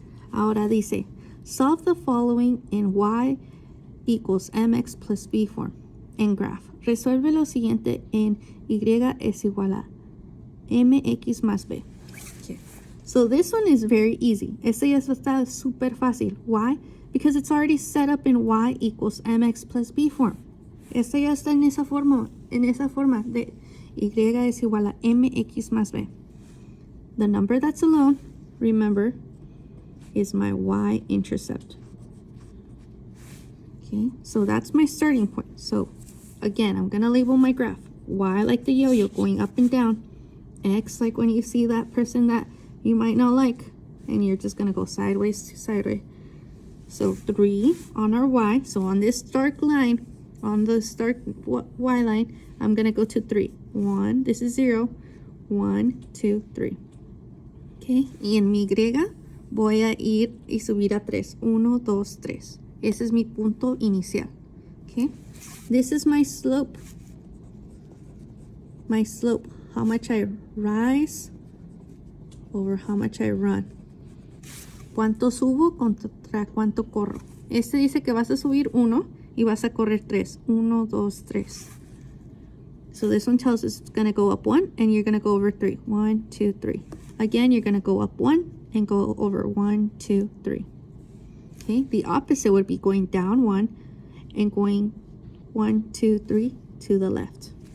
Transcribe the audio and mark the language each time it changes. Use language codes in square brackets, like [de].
[es] Ahora dice, [en] solve the following in y equals mx plus b form en graph. [es] Resuelve lo siguiente en y es igual a mx más b. Okay. [en] So this one is very easy. [es] Este ya está súper fácil. [en] Why? Because it's already set up in y equals mx plus b form. [es] Este ya está en esa forma de y es igual a mx más b. [en] The number that's alone, remember, is my y-intercept. Okay, so that's my starting point. So again, I'm going to label my graph. Y like the yo-yo going up and down. X like when you see that person that you might not like. And you're just going to go sideways to sideways. So 3 on our y. So on this dark line, on the dark y line, I'm going to go to 3. 1, this is 0. 1, 2, 3. [es] Okay, y en mi Y voy a ir y subir a 3. 1, 2, 3. Ese es mi punto inicial. [en] Okay, this is my slope. My slope, how much I rise over how much I run. [es] ¿Cuánto subo contra cuánto corro? Este dice que vas a subir 1 y vas a correr 3. 1, 2, 3. [en] So this one tells us it's going to go up 1 and you're going to go over 3. 1, 2, 3. Again, you're going to go up 1 and go over 1, 2, 3. Okay, the opposite would be going down 1 and going 1, 2, 3 to the left.